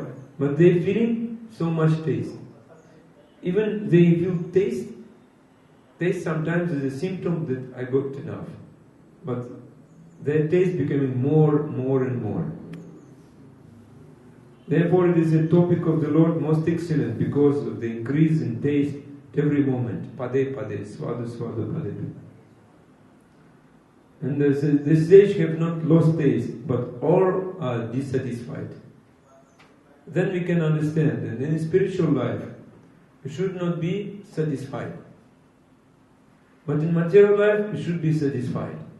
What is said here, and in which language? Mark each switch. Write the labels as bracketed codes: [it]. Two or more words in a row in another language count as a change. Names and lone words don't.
[en] But they feeling so much taste. Even they feel taste sometimes is a symptom that I got enough. But their taste becoming more and more. Therefore, it is a topic of the Lord most excellent because of the increase in taste at every moment. [sa] Pade, swadu, pade. [en] And the sage have not lost taste, but all are dissatisfied. Then we can understand that in spiritual life, we should not be satisfied. But in material life, we should be satisfied.